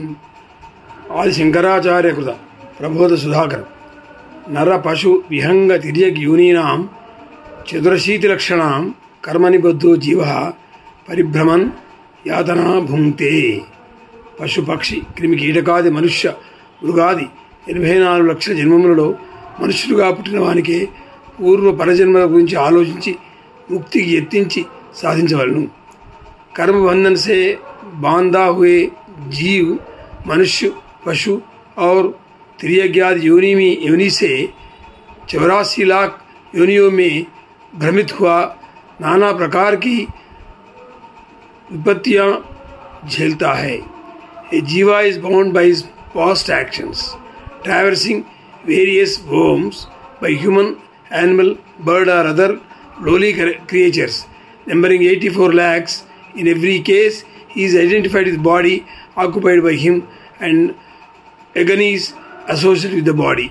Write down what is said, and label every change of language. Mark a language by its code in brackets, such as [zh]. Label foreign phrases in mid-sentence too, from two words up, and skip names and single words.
[sa] आदि शंकराचार्य कृत प्रबोध सुधाकर नर पशु विहंग तिर्यक यूनीनां चतुरशीति लक्षणां कर्मनिबद्धो जीवः परिभ्रमन् यातना भुंक्ते। पशु पक्षि क्रिमि कीटकादि मनुष्य [te] మృగాది 84 లక్షల జన్మములలో మనుషులుగా పుట్టిన వానికే పూర్వ పరజన్మల గురించి ఆలోచించి ముక్తికి యత్నించి సాధించవలను। [hi] कर्म बंधन से बांधा हुए जीव मनुष्य पशु और त्रियज्ञादि योनि से 84 लाख योनियों में भ्रमित हुआ नाना प्रकार की विपत्तियां झेलता है। [en] a jiva is bound by his past actions, traversing various forms by human, animal, bird or other lowly creatures, numbering 84 lakhs. In every case, he is identified with the body occupied by him and agonies associated with the body.